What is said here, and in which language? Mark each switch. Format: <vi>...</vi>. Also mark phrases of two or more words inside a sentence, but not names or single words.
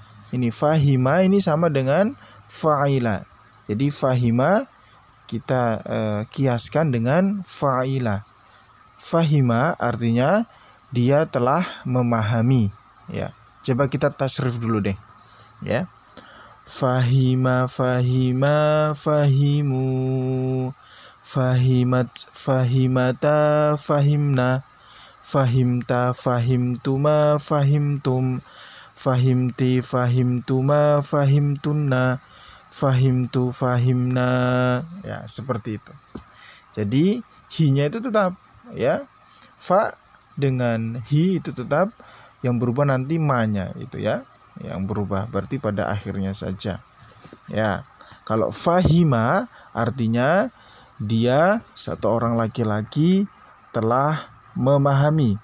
<id>Ini fahima ini sama dengan fa'ila. Jadi fahima kita kiaskan dengan fa'ila. Fahima artinya dia telah memahami, ya. Coba kita tasrif dulu deh, ya.</id> <ar>فهم فهما فهموا. فهمت فهمتا فهمن. فهمت فهمتما فهمتم. فهمت فهمتما فهمتن. فهمت فهمنا.</ar> <id>Ya, seperti itu. Jadi hi-nya itu tetap, ya. Fa dengan hi itu tetap, yang berubah nanti ma-nya itu, ya. Yang berubah berarti pada akhirnya saja. Ya. Kalau fahima artinya dia satu orang laki-laki telah memahami.</id>